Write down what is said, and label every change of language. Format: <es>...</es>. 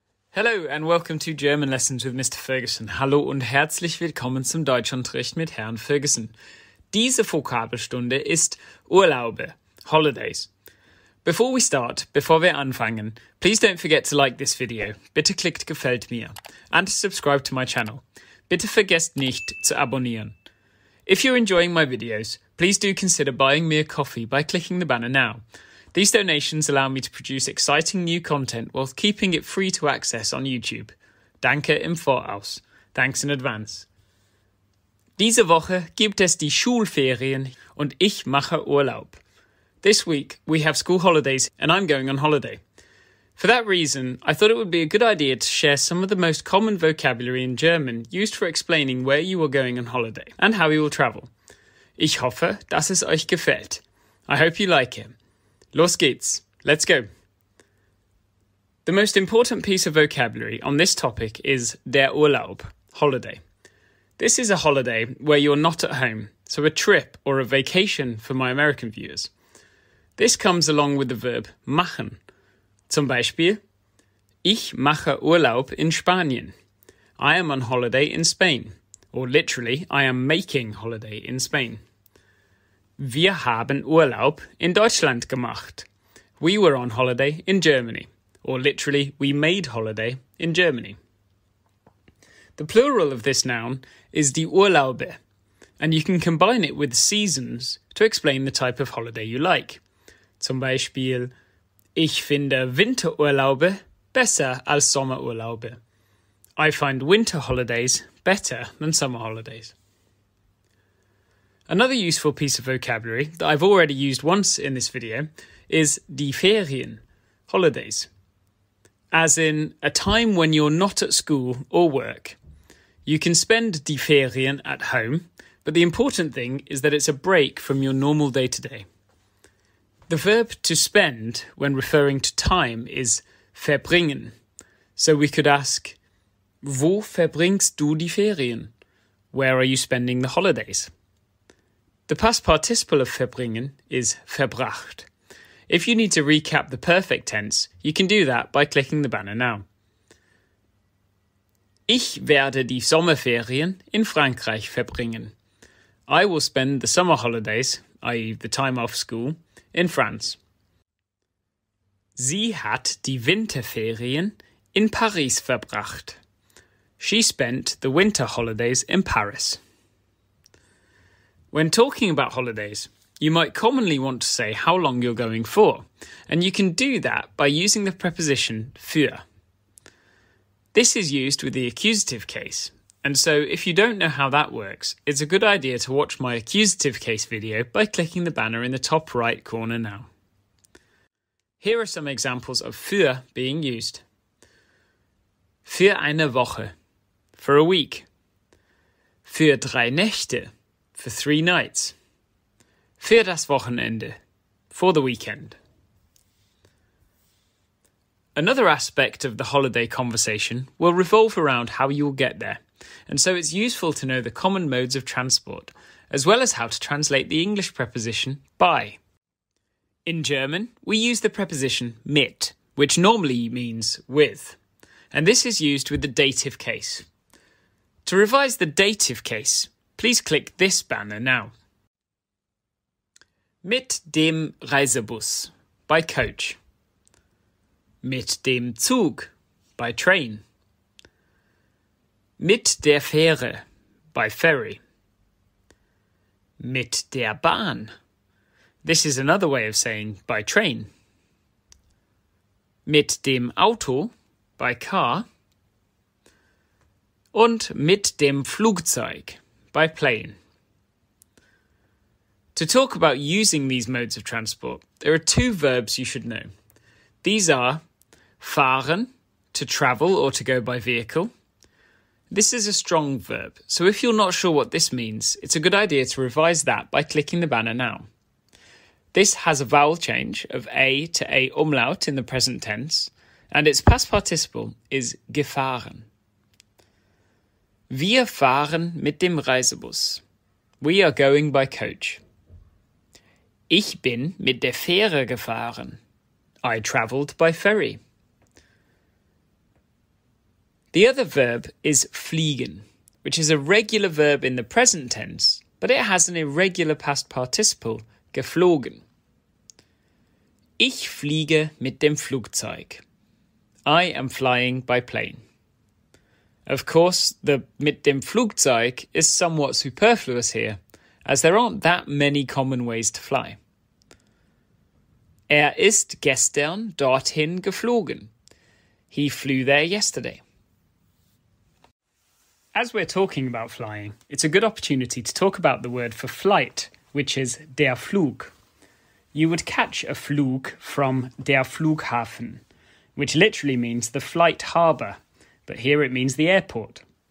<en>Hello and welcome to German Lessons with Mr. Ferguson.</en> <de>Hallo und herzlich willkommen zum Deutschunterricht mit Herrn Ferguson. Diese Vokabelstunde ist Urlaube, Holidays.</de> <en>Before</en> <de>wir anfangen,</de> <en>please don't forget to like this video.</en> <de>Bitte klickt gefällt mir.</de> <en>And to subscribe to my channel.</en> <de>Bitte vergesst nicht zu abonnieren.</de> <en>If you're enjoying my videos, please do consider buying me a coffee by clicking the banner now. These donations allow me to produce exciting new content while keeping it free to access on YouTube.</en> <de>Danke im Voraus.</de> <en>Thanks in advance.</en> <de>Diese Woche gibt es die Schulferien und ich mache Urlaub.</de> <en>This week we have school holidays and I'm going on holiday. For that reason, I thought it would be a good idea to share some of the most common vocabulary in German used for explaining where you are going on holiday and how you will travel.</en> <de>Ich hoffe, dass es euch gefällt.</de> <en>I hope you like it.</en> <de>Los geht's.</de> <en>Let's go. The most important piece of vocabulary on this topic is der Urlaub, holiday. This is a holiday where you're not at home, so a trip or a vacation for my American viewers. This comes along with the verb machen.</en> <de>Zum Beispiel, ich mache Urlaub in Spanien.</de> <en>I am on holiday in Spain. Or literally, I am making holiday in Spain.</en> <de>Wir haben Urlaub in Deutschland gemacht.</de> <en>We were on holiday in Germany. Or literally, we made holiday in Germany. The plural of this noun is die Urlaube, and you can combine it with seasons to explain the type of holiday you like.</en> <de>Zum Beispiel, ich finde Winterurlaube besser als Sommerurlaube.</de> <en>I find winter holidays better than summer holidays. Another useful piece of vocabulary that I've already used once in this video is die Ferien, holidays, as in a time when you're not at school or work. You can spend die Ferien at home, but the important thing is that it's a break from your normal day-to-day. The verb to spend when referring to time is verbringen, so we could ask,</en> <de>wo verbringst du die Ferien?</de> <en>Where are you spending the holidays? The past participle of verbringen is verbracht. If you need to recap the perfect tense, you can do that by clicking the banner now.</en> <de>Ich werde die Sommerferien in Frankreich verbringen.</de> <en>I will spend the summer holidays, i.e. the time off school, in France.</en> <de>Sie hat die Winterferien in Paris verbracht.</de> <en>She spent the winter holidays in Paris. When talking about holidays, you might commonly want to say how long you're going for, and you can do that by using the preposition für. This is used with the accusative case, and so if you don't know how that works, it's a good idea to watch my accusative case video by clicking the banner in the top right corner now. Here are some examples of für being used.</en> <de>Für eine Woche,</de> <en>for a week.</en> <de>Für 3 Nächte,</de> <en>for 3 nights.</en> <de>Für das Wochenende,</de> <en>for the weekend. Another aspect of the holiday conversation will revolve around how you will get there, and so it's useful to know the common modes of transport, as well as how to translate the English preposition by. In German, we use the preposition mit, which normally means with, and this is used with the dative case. To revise the dative case, please click this banner now.</en> <de>Mit dem Reisebus,</de> <en>by coach.</en> <de>Mit dem Zug,</de> <en>by train.</en> <de>Mit der Fähre,</de> <en>by ferry.</en> <de>Mit der Bahn.</de> <en>This is another way of saying by train.</en> <de>Mit dem Auto,</de> <en>by car.</en> <de>Und mit dem Flugzeug,</de> <en>by plane. To talk about using these modes of transport, there are 2 verbs you should know. These are fahren, to travel or to go by vehicle. This is a strong verb, so if you're not sure what this means, it's a good idea to revise that by clicking the banner now. This has a vowel change of A to A umlaut in the present tense, and its past participle is gefahren.</en> <de>Wir fahren mit dem Reisebus.</de> <en>We are going by coach.</en> <de>Ich bin mit der Fähre gefahren.</de> <en>I travelled by ferry. The other verb is fliegen, which is a regular verb in the present tense, but it has an irregular past participle, geflogen.</en> <de>Ich fliege mit dem Flugzeug.</de> <en>I am flying by plane. Of course, the</en> <de>mit dem Flugzeug</de> <en>is somewhat superfluous here, as there aren't that many common ways to fly.</en> <de>Ist gestern dorthin geflogen.</de> <en>He flew there yesterday. As we're talking about flying, it's a good opportunity to talk about the word for flight, which is der Flug. You would catch a Flug from der Flughafen, which literally means the flight harbour, but here it means the airport.</en>